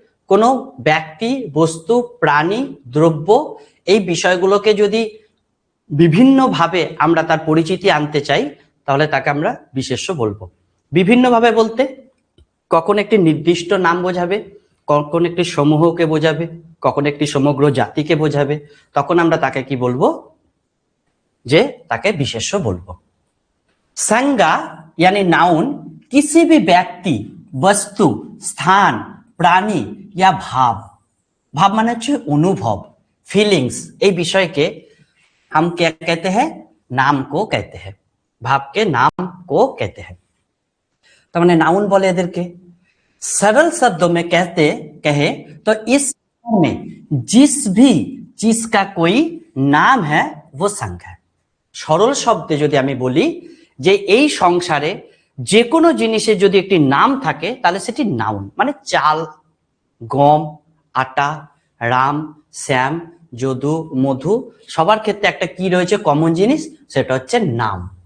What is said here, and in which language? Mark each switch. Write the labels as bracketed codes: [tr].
[bn] কোনো ব্যক্তি, বস্তু, প্রাণী, দ্রব্য এই বিষয়গুলোকে যদি বিভিন্নভাবে আমরা তার পরিচিতি আনতে চাই তাহলে তাকে আমরা বিশেষ্য বলবো। বিভিন্নভাবে বলতে কখন একটি নির্দিষ্ট নাম বোঝাবে, কখন একটি সমূহকে বোঝাবে, কখন একটি সমগ্র জাতিকে বোঝাবে, তখন আমরা তাকে কি বলবো, যে তাকে বিশেষ্য বলবো। [hi] संज्ञा यानी नाउन किसी भी व्यक्ति, वस्तु, स्थान, प्राणी या भाव, भाव माने [bn] হচ্ছে অনুভব, [hi] फीलिंग्स, [bn] এই বিষয়কে [hi] हम क्या कहते हैं, नाम को कहते हैं, भाव के नाम को कहते हैं। तो मैंने नाउन बोले इधर के सरल शब्दों में कहे तो इस में जिस भी चीज का कोई नाम है वो संज्ञा है। [bn] সরল শব্দে যদি আমি বলি যে এই সংসারে যে কোনো জিনিসের যদি একটি নাম থাকে তাহলে সেটি নাউন, মানে চাল, গম, আটা, রাম, শ্যাম, যদু, মধু, সবার ক্ষেত্রে একটা কি রয়েছে কমন জিনিস, সেটা হচ্ছে নাম।